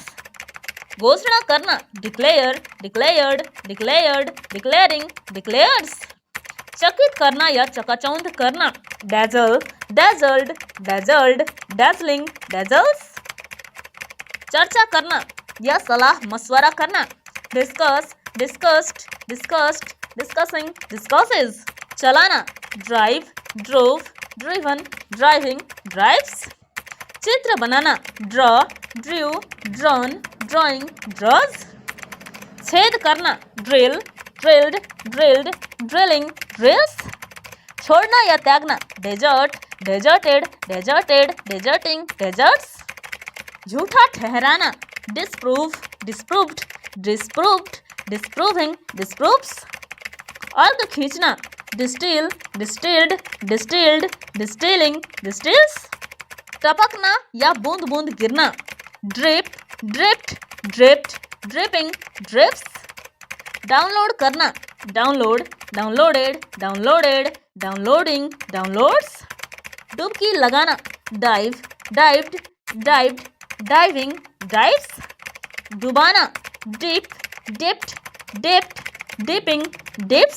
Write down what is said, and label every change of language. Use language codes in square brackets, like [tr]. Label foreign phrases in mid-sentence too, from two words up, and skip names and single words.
[hi] घोषणा करना, [en] declare, declared, declared, declaring, declares. [hi] चकित करना या चकाचौंध करना, [en] dazzle, dazzled, dazzled, dazzling, dazzles. [hi] चर्चा करना या सलाह मशवरा करना, [en] discuss, discussed, discussed, discussing, डिस्कसेज। चलाना, drive, drove, driven, driving, drives. [hi] चित्र बनाना, [en] draw, drew, drawn, drawing, draws. [hi] छेद करना, [en] drill, drilled, drilled, drilling, drills. [hi] छोड़ना या त्यागना, डेजर्ट, [en] डेजर्टेड, deserted, deserting, deserts. [hi] झूठा ठहराना, [en] disprove, disproved, disproved, disproving, disproves. [hi] अर्घ खींचना, [en] distil, distilled, distilled, distilling, distils. [hi] टपकना या बूंद बूंद गिरना, [en] drip, dripped, dripped, dripping, ड्रिप्स। [hi] डाउनलोड करना, [en] download, downloaded, downloaded, downloading, downloads. [hi] डुबकी लगाना, [en] dive, dived, dived, diving, dives. डुबाना, dip, dipped, dipped, dipping, dips.